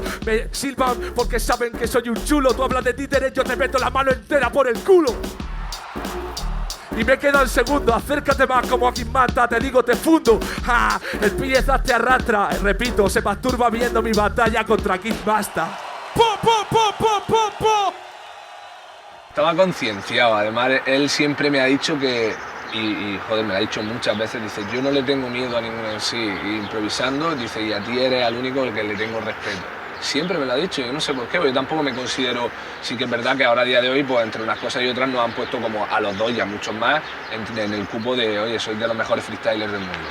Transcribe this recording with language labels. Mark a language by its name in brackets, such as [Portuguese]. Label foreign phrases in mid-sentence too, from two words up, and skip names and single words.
[Spanish] Me silban porque saben que soy un chulo. Tú hablas de títeres, yo te meto la mano entera por el culo. Y me quedan segundos, acércate más como a quien mata, te digo te fundo. ¡Ja! El piezas te arrastra, repito, se masturba viendo mi batalla contra Kid Basta. ¡Po, po, po, po, po, po! Estaba concienciado, además él siempre me ha dicho que, y joder, me lo ha dicho muchas veces, dice, yo no le tengo miedo a ninguno en sí, improvisando, dice, y a ti eres el único al que le tengo respeto. Siempre me lo ha dicho, yo no sé por qué, porque yo tampoco me considero, sí que es verdad que ahora a día de hoy, pues entre unas cosas y otras nos han puesto como a los dos y a muchos más en el cupo de, oye, soy de los mejores freestylers del mundo.